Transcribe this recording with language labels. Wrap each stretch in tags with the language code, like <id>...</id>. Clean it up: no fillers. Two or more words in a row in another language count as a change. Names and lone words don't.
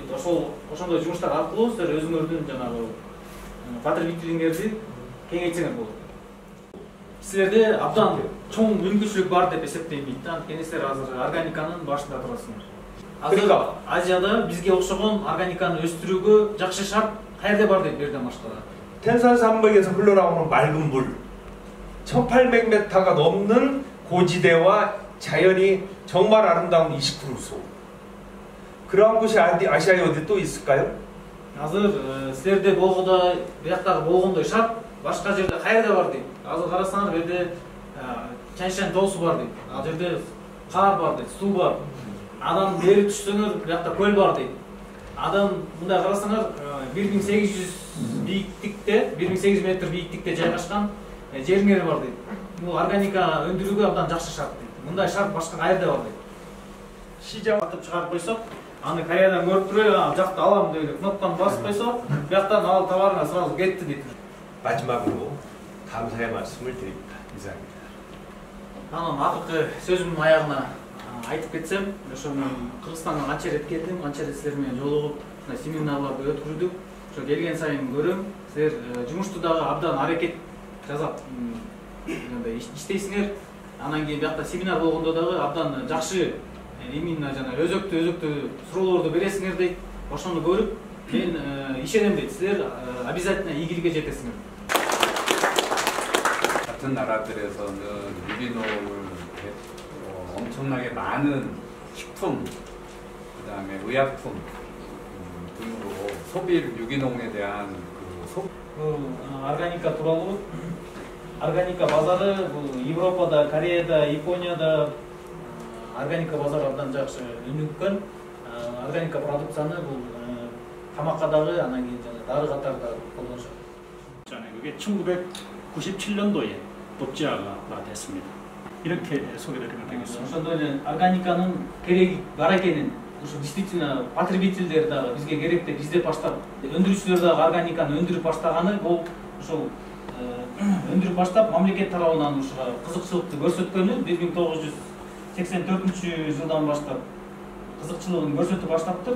<ky>Ошондой жумуштар аркылуу силер өзүңөрдүн жанагы потребителиңерди кеңейтсеңер болот. Силерде абдан чоң мүмкүнчүлүк бар деп эсептейм дейт да. Анткени силер азыр органиканын башында турасыңар. Азыр Азияда бизге окшогон органиканы өстүрүүгө жакшы шарт каерде бар дейт берден башкада.</ky> <ko>텐산산맥에서 흘러나오는 맑은 물, 1800m가 넘는 고지대와 자연이 정말 아름다운 20%수. 그런 곳이 아시아에 어디 또 있을까요?</ko> <ky>Азыр силерде болгондо, бияктагы болгондой шарт башка жерде каерде бар дейт. Азыр карасаңар, бу жерде Чаншань тоосу бар дейт. Ал жерде кар бар дейт, суу бар. Анан бери түшсөңөр, биякта көл бар дейт. Адам мындай карасаңар 1800 бийиктикте, 1800 метр бийиктикте жайгашкан жериңер бар дейт. Бул органика өндүрүүгө абдан жакшы шарт дейт. Мындай шарт башка каерде бар дейт. Шижа атып чыгарып койсок, аны Кореядан көрүп туруп, ал жакты алам деп эле кнопканы басып койсок, бияктан ал товарына сразу кетти дейт.</ky> <ko>마지막으로 감사의 말씀을 드립니다. 이상입니다.</ko> <ky>Анан акыркы сөзүмдүн аягына айтып кетсем, ошо мен Кыргызстанга канча ирет келдим, канча ирет силер менен жолугуп, семинарларды өткөрдүк. Ошо келген сайын көрөм, силер жумушту дагы абдан аракет жасап, иштейсиңер. Анан кийин биякта семинар болгондо дагы абдан жакшы, именно жана өзөктүү суроолорду бересиңер дейт. Ошону көрүп, мен ишенем дейт. Силер обязательно ийгиликке жетесиңер.</ky> <ko>같은 나라들에서는 유기농을 엄청나게 많은 식품, 그다음에 의약품 등으로 소비를 유기농에 대한</ko> <ky>органика тууралуу, органика базары бул Европада, Кореяда, Японияда органика базары абдан жакшы өнүккөн. Органика продукцияны бул тамакка дагы, анан кийин дары катарында колдонушат.</ky> <ko>그게 1997년도에 법제화가 됐습니다. 이렇게 소개드리면 되겠습니다.</ko> <ky>ошондой органиканын кереги бар экенин, ошо действительно потребителдер дагы бизге керек деп бизде баштап, өндүрүүчүлөр дагы органиканы өндүрүп баштаганы, бул ошол өндүрүп баштап мамлекет тарабынан ушуга кызыкчылыкты көрсөткөнү 1984-жылдан баштап кызыкчылыгын көрсөтүп баштаптыр.</ky>